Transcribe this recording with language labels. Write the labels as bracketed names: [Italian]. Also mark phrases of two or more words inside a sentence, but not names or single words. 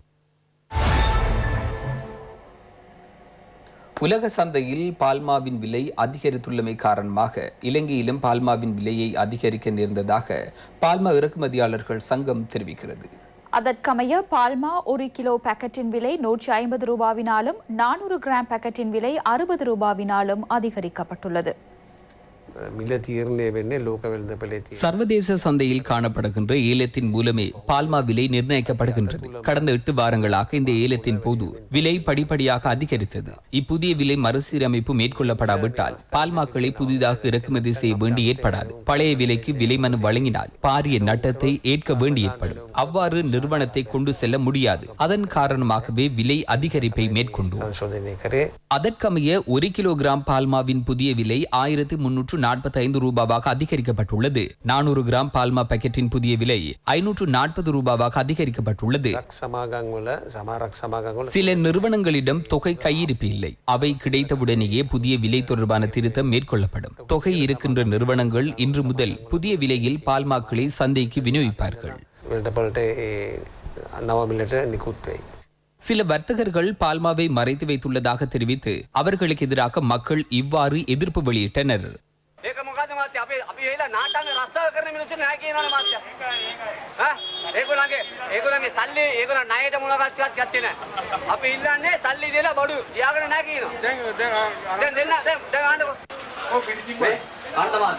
[Tamil] உலக சந்தையில் பால்மாவின் விலை அதிகரித்துள்ளமை காரணமாக இலங்கையிலும் பால்மாவின் விலையை அதிகரிக்க நேர்ந்ததாக பால்மா இறக்குமதியாளர்கள் சங்கம் தெரிவிக்கிறது. அதற்கமைய பால்மா 1 கிலோ பாக்கெட்டின் விலை 150 ரூபாவினாலும் 400 கிராம் பாக்கெட்டின் விலை 60 ரூபாவினாலும் அதிகரிக்கப்பட்டுள்ளது. [Sinhala] මිල තීරණය වෙන්නේ ලෝක වෙළඳපොලේ තියෙන [Tamil] சர்வதேச சந்தையில் காணப்படுகின்ற ஏலத்தின் மூலமே பால்மா விலை நிர்ணயிக்கப்படுகின்றது. கடந்த 8 வாரங்களாக இந்த ஏலத்தின் போது விலை படிப்படியாக அதிகரித்தது. இப்புதிய விலை மறுசீரமைப்பு மேற்கொள்ளப்படாவிட்டால் பால்மாக்களை புதிதாக இறக்குமதி செய்ய வேண்டி ஏற்படாது. பழைய விலைக்கு விலை மனு வழங்கினால் பாரிய நட்டத்தை ஏற்க வேண்டி ஏற்படும். அவ்வாறு நிறுவனத்தை கொண்டு செல்ல முடியாது. அதன் காரணமாகவே விலை அதிகரிப்பை மேற்கொண்டோம். [Sinhala] සංශෝධනය කරේ. [Tamil] அதற்கமைய 1 கிலோகிராம் பால்மாவின் புதிய விலை 1345 ரூபாவாக அதிகரிக்கப்பட்டுள்ளது. 400 கிராம் பால்மா பாக்கெட்டின் புதிய விலை 540 ரூபாவாக அதிகரிக்கப்பட்டுள்ளது. [Sinhala] සමාගම් වල සමහරක් සමාගම් වල [Tamil] சில நிறுவனங்களிடம் தொகை கையிருப்பு இல்லை. அவை கிடைத்தவுடனேயே புதிய விலை தொடர்பான திருத்தம் மேற்கொள்ளப்படும். தொகை இருக்கின்ற நிறுவனங்கள் இன்று முதல் புதிய விலையில் பால்மாக்களை சந்தைக்கு விநியோகிப்பார்கள். [Sinhala] වෙළඳපොළට නව මිලට නිකුත් වෙයි. [Tamil] சில வர்த்தகர்கள் பால்மாவை மறைத்து வைத்துள்ளதாக தெரிவித்து அவர்களுக்கு எதிராக மக்கள் இவ்வாறு எதிர்ப்பு வெளியிட்டனர். [Sinhala] ඒක මොකද මාත්‍ය අපි වෙලා නාට්‍යංග රස්තාව කරන මිනිස්සු නැහැ කියනවනේ මාත්‍ය. හා ඒගොල්ලන්ගේ සල්ලි ඒගොල්ලන් ණයට මොනවත්වත් ගත්තේ නැහැ. අපි ඉල්ලන්නේ සල්ලි දීලා බඩු තියාගෙන නැහැ කියනවා. දැන් දෙන්න දැන් ආන්නකො. ඔව් පිටි තිබ්බා. ආන්න මාත්‍ය.